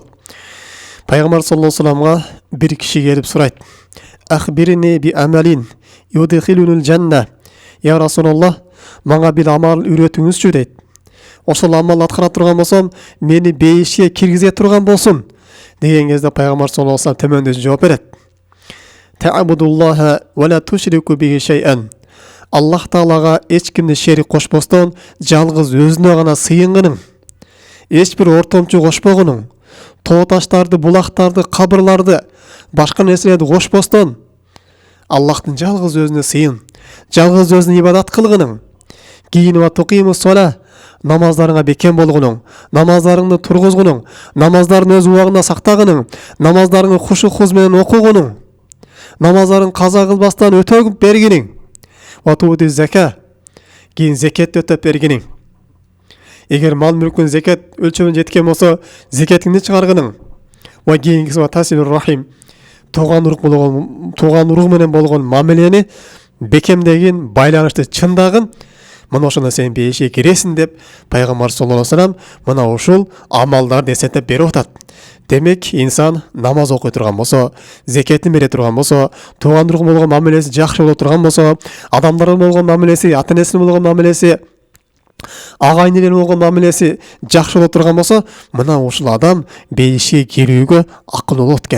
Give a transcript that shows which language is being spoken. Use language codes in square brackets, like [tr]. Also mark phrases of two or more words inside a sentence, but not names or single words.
[ky] Пайгамбар [ar] صلى الله عليه وسلم [ky] бир киши келип сурайт: [ar] "أخبرني بعمل يدخلني الجنة." يا رسول الله, [ky] мага бир амал үйрөтүңүзчү дейт. Ошол амал аткара турган болсом, мени бейишке киргизе турган болсун деген кезде пайгамбар [ar] صلى الله عليه وسلم [ky] төмөндө жооп берет. [ar] تعبد الله ولا تشرك به شيئا. [ky] Аллах Таалага эч кимди шерик кошпостон, жалгыз өзүнө гана сыйынгының. Эч бир ортомчу кошпогунуң. Тоо таштарды, булактарды, кабырларды, башка нерселерди кошпостон, Аллахтын жалгыз өзүнө сыйын, жалгыз өзүнө ибадат кылгының. Кийин [ar] وتقيم الصلاة, [ky] намаздарыңа бекем болгунуң, намаздарыңды тургузгунуң, намаздарын өз убагында сактагының, намаздарыңды хушу-хуз менен окугунуң, намаздарын каза кылбастан өтөгүп бергиниң. [ar] وتؤتي الزكاة, [ky] кийин зекетти өтөп бергиниң. Эгер мал мүлкүн зекет өлчөмүнө жеткен болсо, зекетиңди чыгаргының. Ва кийинкиси [ar] وتصل الرحم, [ky] туган урук менен болгон мамилени бекемдегин, байланышты чындагын. Мына ошондо сен бейишке киресиң деп пайгамбар [ar] صلى الله عليه وسلم [ky] мына ушул амалдарды эсептеп берип атат. Демек, инсан намаз окуй турган болсо, зекетин бере турган болсо, туган урук болгон мамилеси жакшы боло турган болсо, адамдарга болгон мамилеси, ата-энесине болгон мамилеси, агайын-энене болгон мамилеси жакшы боло турган болсо, мына ушул адам бейишке кирүүгө акыл болот экен.